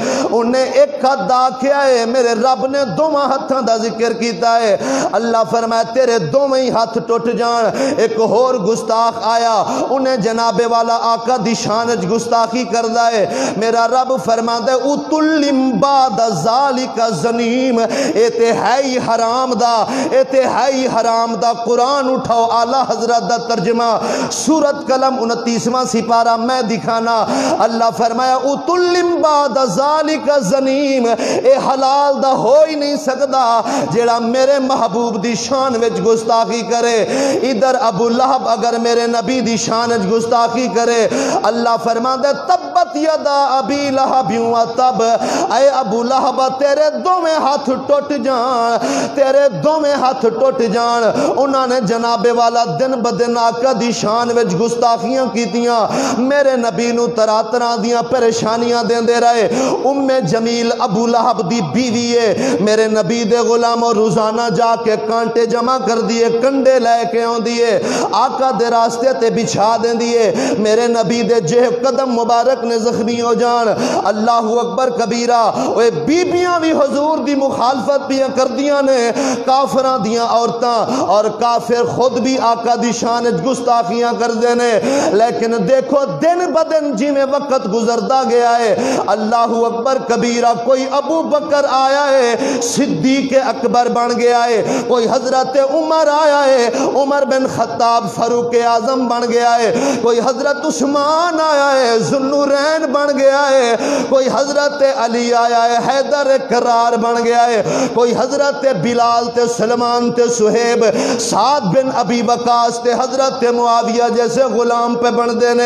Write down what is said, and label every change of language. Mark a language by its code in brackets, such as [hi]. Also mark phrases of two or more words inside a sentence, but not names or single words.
[pa] انہیں ایک ہاتھ آکھیا ہے، میرے رب نے دوواں ہاتھاں دا ذکر کیتا ہے۔ اللہ فرمایا تیرے دوویں ہاتھ ٹوٹ جان۔ ایک اور گستاخ آیا، انہیں جناب والا آقا دی شان وچ گستاخی کردا ہے، میرا رب فرماندا ہے [ar] اتلم بعد ذالک زنیم، [pa] اے تے ہے ہی حرام دا، اے تے ہے ہی حرام دا۔ قرآن اٹھاؤ اعلیٰ حضرت دا ترجمہ سورت قلم 29واں سپارہ میں دکھانا۔ اللہ فرمایا [ar] اتلم بعد ذالک زنیم، [pa] اے حلال دا ہو ہی نہیں سکدا جیڑا میرے محبوب دی شان وچ گستاخی کرے۔ ادھر ابو لہب اگر میرے نبی دی شان وچ گستاخی کرے، اللہ فرماندا ہے [ar] تبت یدا ابی لہب و تب، [pa] اے ابو لہب تیرے دوویں ہاتھ ٹوٹ جان، تیرے دوویں ہاتھ ٹوٹ جان۔ انہاں نے جناب والا دن بدن آقا دی شان وچ گستاخیاں کیتیاں، میرے نبی نو طرح طرح دیاں پریشانیاں دیندے رہے۔ ام جمیل ابو لہب دی بیوی ہے، میرے نبی دے غلاموں روزانہ جا کے کانٹے جمع کر دیے، کنڈے لے کے آندی ہے، آقا دے راستے تے بچھا دیندی ہے، میرے نبی دے جہ قدم مبارک نے زخمی ہو جان۔ [ar] اللہ اکبر کبیرہ، [pa] اوے بیبیاں بھی حضور دی مخالفت بھی کردیاں نے، کافراں دیاں عورتاں، اور کافر خود بھی آقا دی شان وچ گستاخیاں کر دینے۔ لیکن دیکھو دن بدن جی میں وقت گزردا گیا ہے، [ar] اللہ اکبر کبیرہ، [pa] کوئی ابو بکر آیا ہے صدیق اکبر بن گیا ہے، کوئی حضرت عمر آیا ہے عمر بن خطاب فاروق اعظم بن گیا ہے، کوئی حضرت عثمان آیا ہے ذوالنورین بن گیا ہے، کوئی حضرت علی آیا ہے حیدر کرار بن گیا ہے، کوئی حضرت بلال تے سلمان تے صہیب، سعد بن ابی وقاص تے حضرت معاویہ جیسے غلام پہ بن دینے۔